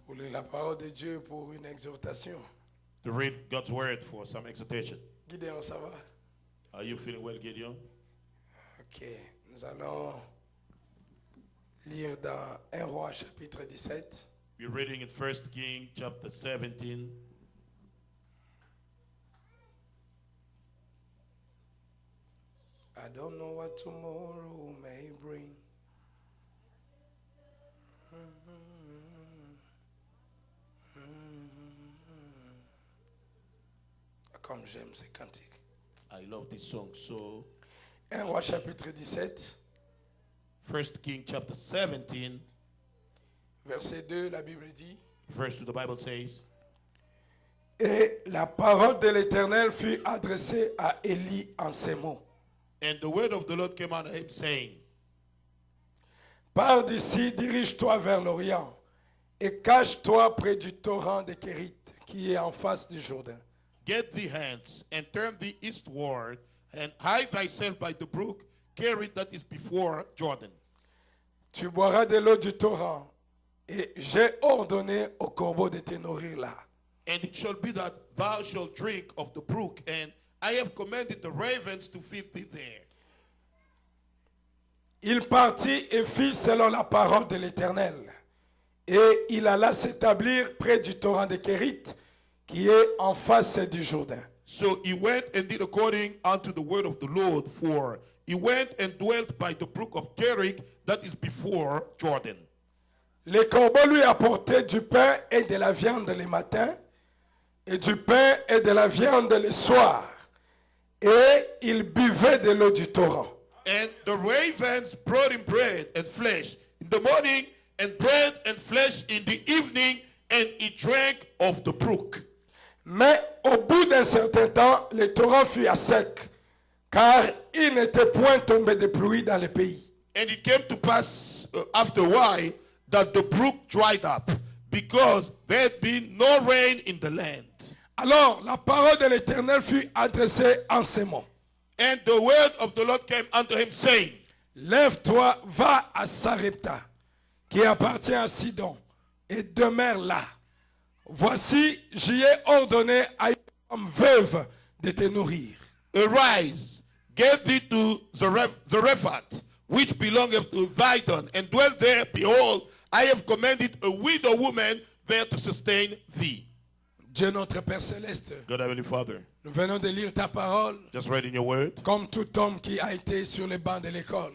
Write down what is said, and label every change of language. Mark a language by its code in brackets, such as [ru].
[fr] Pour lire la parole de Dieu pour une exhortation. [en] to read God's word for some exhortation. [fr] Gideon, ça va? [en] Are you feeling well, Gideon? [fr] Ok, nous allons lire dans 1 Roi chapitre 17. [en] We're reading in 1 King chapter 17. I don't know what tomorrow may bring. [fr] Comme j'aime ces cantiques. [en] I love this song so. [fr] 1 Roi chapitre 17, [en] 1 King chapter 17, [fr] verset 2, la Bible dit: [en] verse 2, the Bible says, [fr] Et la parole de l'Éternel fut adressée à Élie en ces mots. [en] and the word of the Lord came unto him, saying, [fr] Pars d'ici, dirige-toi vers l'Orient, et cache-toi près du torrent de Kérit, qui est en face du Jourdain. [en] Get thee hence, and turn thee eastward, and hide thyself by the brook Kerit that is before Jordan. [fr] Tu boiras de l'eau du torrent, et j'ai ordonné au corbeau de te nourrir là. [en] And it shall be that thou shalt drink of the brook, and I have commanded the ravens to feed thee there. [fr] Il partit et fit selon la parole de l'Éternel. Et il alla s'établir près du torrent de Kérit, qui est en face du Jourdain. [en] So he went and did according unto the word of the Lord, for he went and dwelt by the brook of Kerit that is before Jordan. [fr] Les corbeaux lui apportaient du pain et de la viande le matin, et du pain et de la viande le soir, et il buvait de l'eau du torrent. [en] And the ravens brought him bread and flesh in the morning, and bread and flesh in the evening, and he drank of the brook. [fr] Mais au bout d'un certain temps, le torrent fut à sec, car il n'était point tombé de pluie dans le pays. [en] And it came to pass after a while that the brook dried up, because there had been no rain in the land. [fr] Alors la parole de l'Éternel fut adressée en ces mots. [en] And the word of the Lord came unto him, saying, [fr] Lève-toi, va à Sarepta, qui appartient à Sidon, et demeure là. Voici, j'y ai ordonné à une femme veuve de te nourrir. [en] Arise, get thee to Zarephath, which belongeth to Zidon, and dwell there. Behold, I have commanded a widow woman there to sustain thee. [fr] Dieu notre Père Céleste, [en] God, Heavenly Father, [fr] nous venons de lire ta parole [en] just reading your word. [fr] comme tout homme qui a été sur les bancs de l'école.